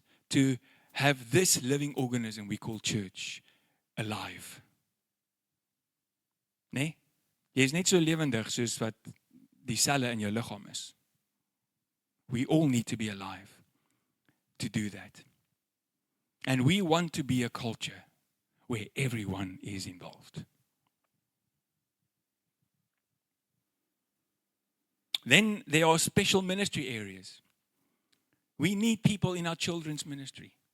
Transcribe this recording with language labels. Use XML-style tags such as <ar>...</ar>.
<en>To have this living organism we call church alive.</en> <af>Nee? Jy is net so lewendig soos wat die selle in jou liggaam is.</af> <en>We all need to be alive to do that. And we want to be a culture where everyone is involved. Then there are special ministry areas. We need people in our children's ministry.</en>